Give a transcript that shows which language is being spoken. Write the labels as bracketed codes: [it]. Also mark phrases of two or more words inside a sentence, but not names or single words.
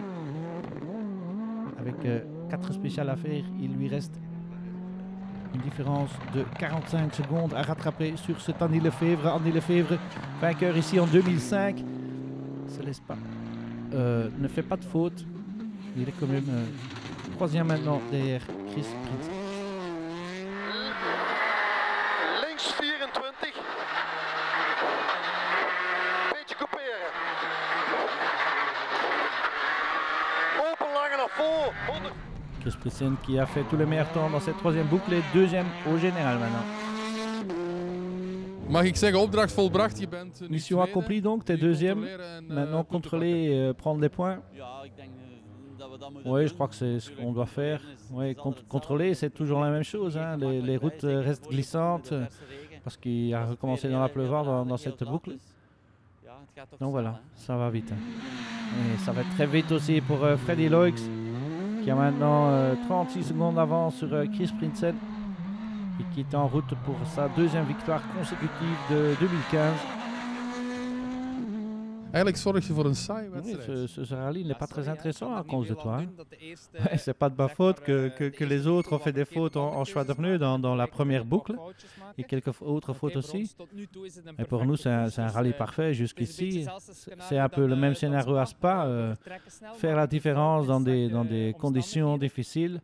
[fr] Avec 4 spéciales à faire, il lui reste une différence de 45 secondes à rattraper sur cet Andy Lefebvre. Andy Lefebvre, vainqueur ici en 2005, se laisse pas, ne fait pas de faute. Il est quand même 3e maintenant derrière Chris Prins. [nl] Links 24. Beetje couperen. Open lange naar voren. 100. [fr] Chris Prissen qui a fait tous les meilleurs temps dans cette 3e boucle et 2e au général maintenant. [nl] Mag ik zeggen, opdracht volbracht. Je bent nu [fr] Mission [nl] tweede. [fr] accomplie donc, t'es [nl] Jullie [fr] 2e. [nl] controleren en, [fr] Maintenant [nl] punten [fr] contrôler et prendre les points. [nl] Ja, ik denk dat we dat moeten [fr] Oui, [nl] doen. [fr] je crois que c'est ce qu'on doit faire. [nl] Is [fr] Oui, [nl] altijd hetzelfde. [fr] contrôler, c'est toujours la même chose. Hein. Les routes restent glissantes parce qu'il a recommencé dans la pleuvoir dans cette boucle. Donc voilà, ça va vite. Hein. Et ça va très vite aussi pour Freddy Loix qui a maintenant 36 secondes d'avance sur Chris Prinsen et qui est en route pour sa 2e victoire consécutive de 2015. [nl] Eigenlijk zorg je voor een saaie [fr] Oui, [nl] wedstrijd. [fr] ce rallye n'est pas très intéressant à cause de toi. Hein. Ouais, c'est pas de ma faute que les autres ont fait des fautes en choix de pneus dans la première boucle et quelques autres fautes aussi. Et pour nous, c'est un rallye parfait jusqu'ici. C'est un peu le même scénario à Spa. Faire la différence dans des conditions difficiles.